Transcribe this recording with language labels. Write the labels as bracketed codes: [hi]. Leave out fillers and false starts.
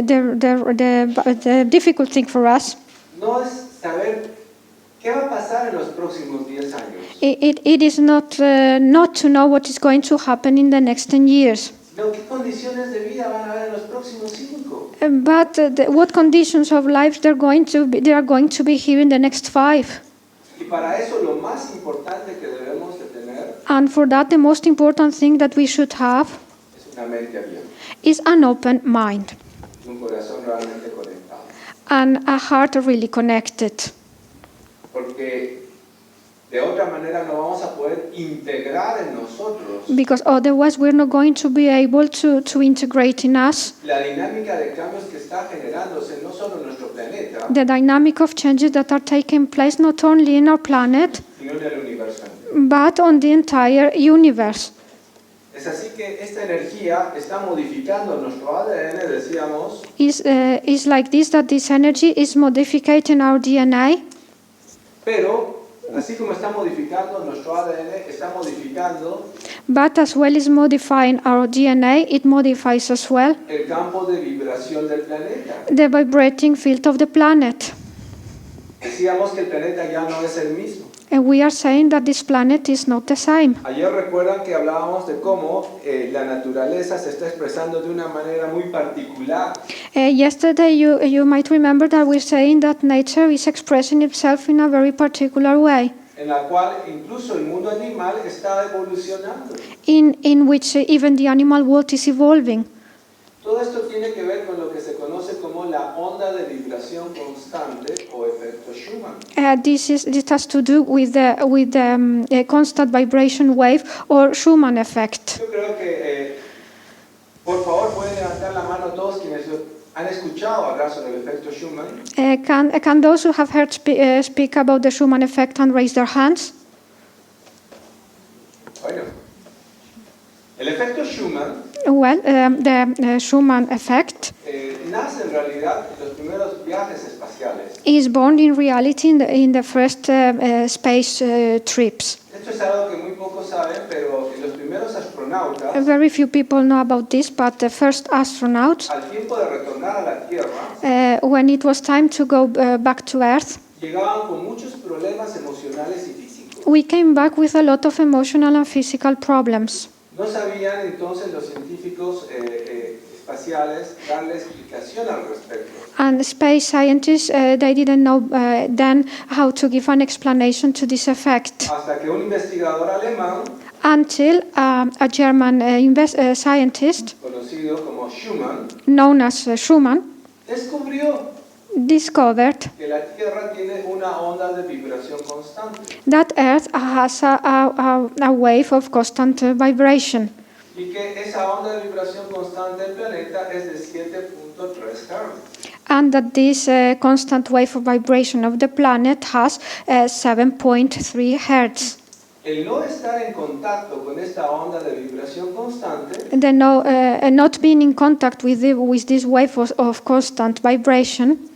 [en] The difficult thing for us, [es] no es saber qué va a pasar en los próximos 10 años. [en] it is not to know what is going to happen in the next 10 years. [es] No, ¿qué condiciones de vida van a haber en los próximos 5? [en] But what conditions of life they are going to be here in the next 5? [es] Y para eso lo más importante que debemos de tener [en] And for that, the most important thing that we should have [es] es una mente abierta, [en] is an open mind [es] un corazón realmente conectado. [en] and a heart really connected. [es] Porque de otra manera no vamos a poder integrar en nosotros [en] Because otherwise we're not going to be able to integrate in us [es] la dinámica de cambios que está generándose no solo en nuestro planeta, [en] the dynamic of changes that are taking place not only in our planet, [es] sino en el universo entero. [en] but on the entire universe. [es] Es así que esta energía está modificando nuestro ADN, decíamos, [en] Is like this, that this energy is modifying our DNA, [es] pero así como está modificando nuestro ADN, está modificando [en] but as well as modifying our DNA, it modifies as well [es] el campo de vibración del planeta. [en] the vibrating field of the planet. [es] Decíamos que el planeta ya no es el mismo. [en] And we are saying that this planet is not the same. [es] Ayer recuerdan que hablábamos de cómo la naturaleza se está expresando de una manera muy particular. [en] Yesterday, you might remember that we're saying that nature is expressing itself in a very particular way, [es] En la cual incluso el mundo animal está evolucionando. [en] in which even the animal world is evolving. [es] Todo esto tiene que ver con lo que se conoce como la onda de vibración constante o efecto Schumann. [en] This has to do with the constant vibration wave or Schumann effect. [es] Yo creo que, por favor, pueden levantar la mano todos quienes han escuchado hablar sobre el efecto Schumann. [en] Can those who have heard speak about the Schumann effect and raise their hands? [es] Bueno, el efecto Schumann [en] Well, the Schumann effect [es] nace en realidad en los primeros viajes espaciales. [en] is born in reality in the first space trips. [es] Esto es algo que muy pocos saben, pero los primeros astronautas, [en] Very few people know about this, but the first astronauts, [es] al tiempo de retornar a la Tierra, [en] when it was time to go back to Earth, [es] llegaban con muchos problemas emocionales y físicos. [en] we came back with a lot of emotional and physical problems. [es] No sabían entonces los científicos espaciales darle explicación al respecto. [en] And space scientists, they didn't know then how to give an explanation to this effect. [es] Hasta que un investigador alemán, [en] Until a German scientist, [es] conocido como Schumann, [en] known as Schumann, [es] descubrió [en] discovered [es] que la Tierra tiene una onda de vibración constante [en] that Earth has a wave of constant vibration, [es] y que esa onda de vibración constante del planeta es de 7.3 Hz. [en] and that this constant wave of vibration of the planet has 7.3 Hertz. [es] El no estar en contacto con esta onda de vibración constante [en] The not being in contact with this wave of constant vibration